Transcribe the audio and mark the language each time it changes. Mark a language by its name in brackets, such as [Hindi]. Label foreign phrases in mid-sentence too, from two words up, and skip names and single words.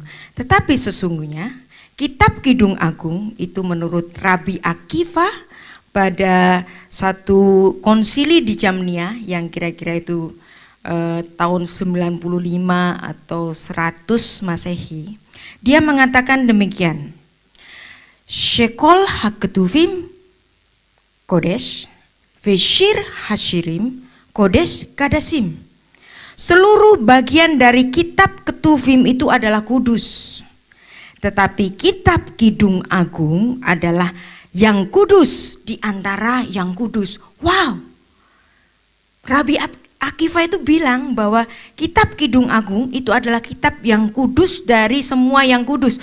[Indonesian] Tetapi sesungguhnya kitab Kidung Agung itu menurut Rabi Akiva pada satu konsili di Jamnia yang kira-kira itu tahun 95 atau 100 Masehi, dia mengatakan demikian. [Hebrew] שכל הכתובים קודש ושיר השירים קודש קדשים. [Indonesian] Seluruh bagian dari kitab Ketuvim itu adalah kudus. Tetapi kitab Kidung Agung adalah yang kudus di antara yang kudus. Wow, Rabi Akiva itu bilang bahwa kitab Kidung Agung itu adalah kitab yang kudus dari semua yang kudus.